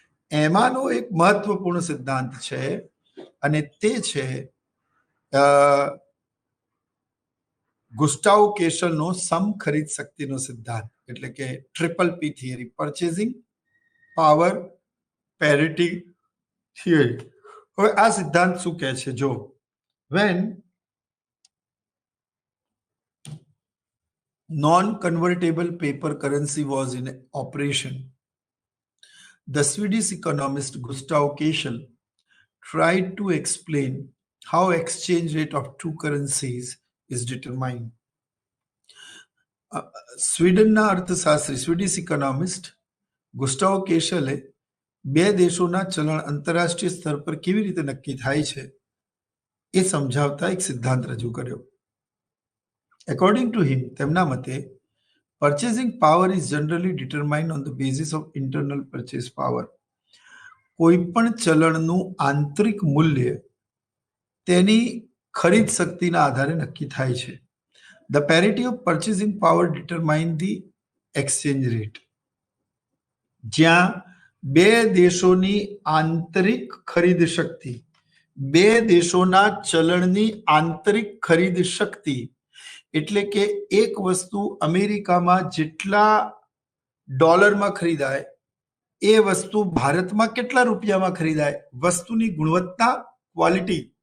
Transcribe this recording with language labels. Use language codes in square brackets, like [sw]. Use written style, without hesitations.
[gu] એમાંનો એક મહત્વપૂર્ણ સિદ્ધાંત છે અને તે છે ગુસ્ટાવ કેશલનો સમ ખરીદ શક્તિનો સિદ્ધાંત, એટલે કે ટ્રિપલ પી theory, purchasing power parity theory. હવે આ સિદ્ધાંત શું કહે છે? [en] જો when non-convertible paper currency was in operation, the Swedish economist Gustav Kessel tried to explain how exchange rate of two currencies is determined. [gu] સ્વીડનના અર્થશાસ્ત્રી, Swedish economist ગુસ્ટાવ કેશલે બે દેશોના ચલણ આંતરરાષ્ટ્રીય સ્તર પર કેવી રીતે નક્કી થાય છે એ સમજાવતા એક સિદ્ધાંત રજૂ કર્યો. [en] According to him, [gu] તેમના મતે [en] purchasing power is generally determined on the basis of internal purchase power. [gu] કોઈ પણ ચલણનું આંતરિક મૂલ્ય તેની ખરીદ શક્તિના આધારે નક્કી થાય છે. [en] The parity of purchasing power determine the exchange rate. [gu] જ્યાં બે દેશોની આંતરિક ખરીદ શક્તિ, બે દેશોના ચલણની આંતરિક ખરીદ શક્તિ, એટલે કે એક વસ્તુ અમેરિકામાં જેટલા ડોલરમાં ખરીદાય એ વસ્તુ ભારતમાં કેટલા રૂપિયામાં ખરીદાય, વસ્તુની ગુણવત્તા, ક્વોલિટી,